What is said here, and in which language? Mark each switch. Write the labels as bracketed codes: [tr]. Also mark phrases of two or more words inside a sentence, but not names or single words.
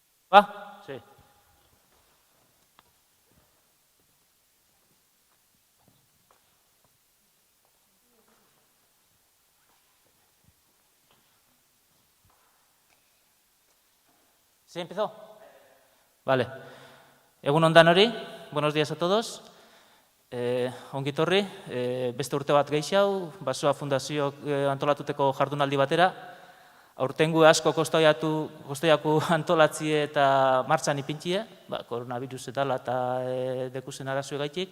[es] ¿Va? Sí. ¿Sí empezó? Vale. [eu] Egun on danori, [es] buenos días a todos. [eu] Ongi etorri, beste urte bat gehiago, Basoa Fundazioak antolatuteko jardunaldi batera. Aurtengo asko kostoiaku antolatzi eta martxan ipintxie, koronavirus eta dekusen arazue gaitik.